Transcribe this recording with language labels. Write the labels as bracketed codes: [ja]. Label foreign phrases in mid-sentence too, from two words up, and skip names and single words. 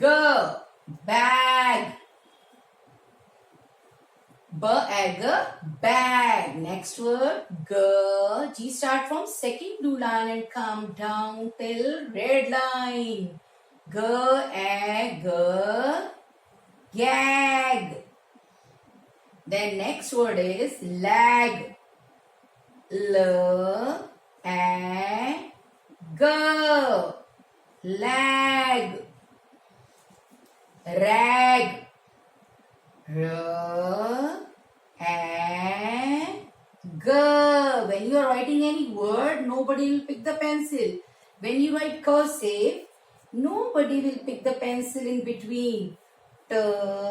[en] Bag. B ag a bag. Next word, G. G start from second blue line and come down till red line. G ag a gag. Then next word is lag. L ag lag. Rag. R and G. When you are writing any word, nobody will pick the pencil. When you write cursive, nobody will pick the pencil in between.